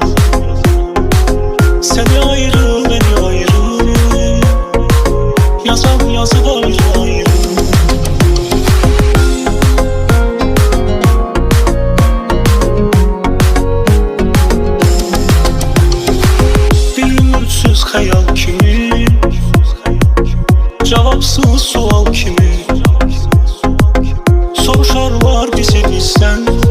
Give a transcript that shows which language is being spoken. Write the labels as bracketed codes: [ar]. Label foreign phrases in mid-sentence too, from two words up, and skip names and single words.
[tr] Seni ayrı, beni ayrı, yazan yazıp ayrı ayrı. [az] Bir ümitsüz xəyal kimi, cavabsız sual kimi soruşarlar bizi bizdən.